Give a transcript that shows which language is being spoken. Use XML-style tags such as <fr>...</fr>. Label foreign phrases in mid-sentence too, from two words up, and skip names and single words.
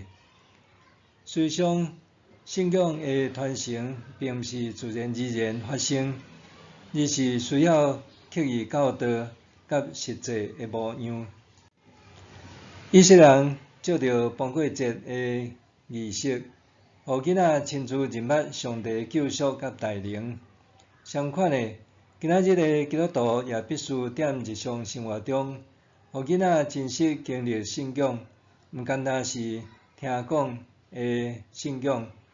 <nan>事实上，信仰的传承并毋是自然而然发生，而是需要刻意教导甲实际的模样。以色列人借着磅粿节的仪式，互囡仔亲自认捌上帝救赎甲大能。相款的，今仔日的基督徒也必须踮日常生活中，互囡仔真实经历信仰，毋单单是听讲的信仰。</nan>